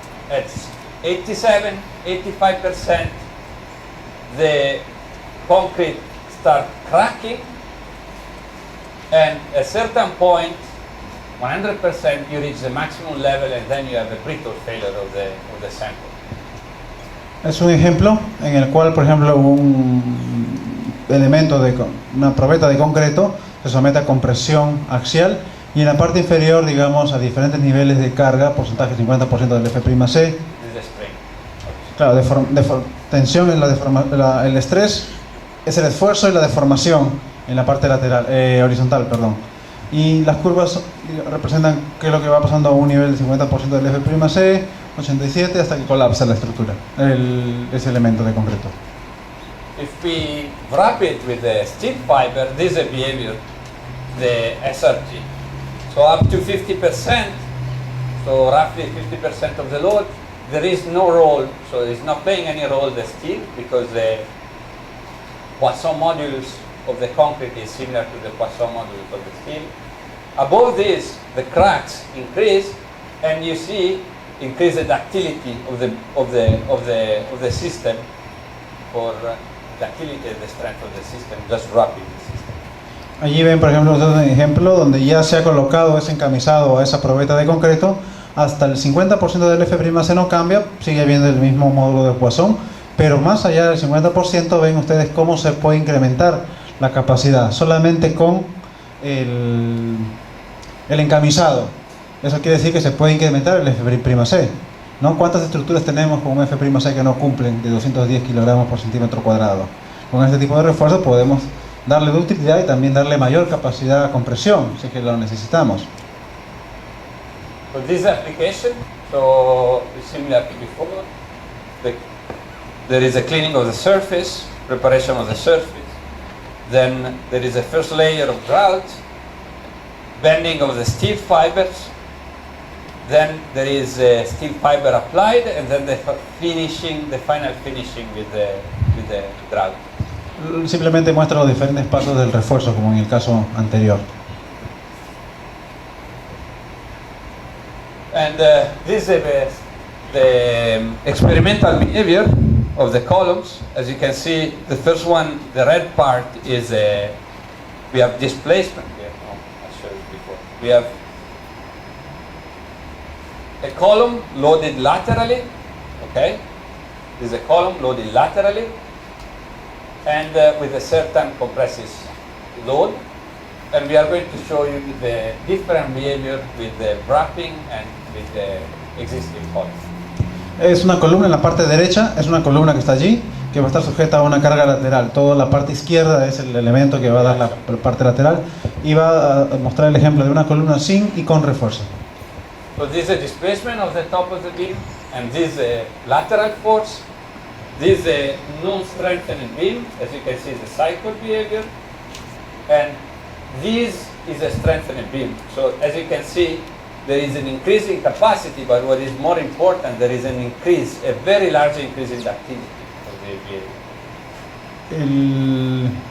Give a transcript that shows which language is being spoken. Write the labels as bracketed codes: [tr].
[en] It's 85%, the concrete start cracking, and at a certain point, 100% you reach the maximum level, and then you have a brittle failure of the sample. [es] Es un ejemplo en el cual, por ejemplo, un elemento una probeta de concreto se somete a compresión axial y en la parte inferior, digamos, a diferentes niveles de carga, porcentaje 50% del F'C. Claro, tensión es el estrés, es el esfuerzo y la deformación en la parte lateral, horizontal, perdón. Y las curvas representan qué es lo que va pasando a un nivel del 50% del F'C, 87 hasta que colapsa la estructura, ese elemento de concreto. [en] If we wrap it with the steel fiber, this is a behavior, the SRG. So up to 50%, so roughly 50% of the load, there is no role, so it's not playing any role the steel, because the Poisson modulus of the concrete is similar to the Poisson modulus of the steel. Above this, the cracks increase, and you see increase the ductility of the system for ductility and the strength of the system, just wrapping the system. [es] Allí ven, por ejemplo, un ejemplo donde ya se ha colocado ese encamisado a esa probeta de concreto, hasta el 50% del F'C no cambia, sigue habiendo el mismo módulo de Poisson, pero más allá del 50% ven ustedes cómo se puede incrementar la capacidad solamente con el encamisado. Eso quiere decir que se puede incrementar el F'C, ¿no? ¿Cuántas estructuras tenemos con un F'C que no cumplen de 210 kilogramos por centímetro cuadrado? Con este tipo de refuerzo podemos darle ductilidad y también darle mayor capacidad de compresión, si es que lo necesitamos. [en] For this application, so similar to before, there is a cleaning of the surface, preparation of the surface, then there is a first layer of grout, bending of the steel fibers, then there is a steel fiber applied, and then the final finishing with the grout. [es] Simplemente muestra los diferentes pasos del refuerzo, como en el caso anterior. [en] And this is the experimental behavior of the columns. As you can see, the first one, the red part, is we have displacement here. Oh, I showed it before. We have a column loaded laterally. Okay, this is a column loaded laterally, and with a certain compressive load. And we are going to show you the different behavior with the wrapping and with the existing column. [es] Es una columna en la parte derecha, es una columna que está allí, que va a estar sujeta a una carga lateral. Toda la parte izquierda es el elemento que va a dar la parte lateral, y va a mostrar el ejemplo de una columna sin y con refuerzo. [en] So this is a displacement of the top of the beam, and this is a lateral force. This is a non-strengthening beam, as you can see, is the cycle behavior, and this is a strengthening beam. So as you can see, there is an increase in capacity, but what is more important, there is an increase, a very large increase in the activity of the behavior.